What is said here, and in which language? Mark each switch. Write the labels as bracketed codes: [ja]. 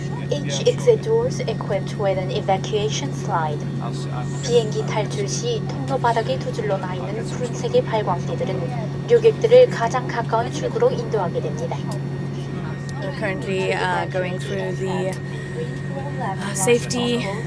[en] Each exit doors equipped with an evacuation slide. [ko] 비행기 탈출 시 통로 바닥에 두 줄로 나 있는 푸른색의 발광띠들은旅객들을 가장 가까운 출구로 인도하게 됩니다. [en] We're currently going through the safety.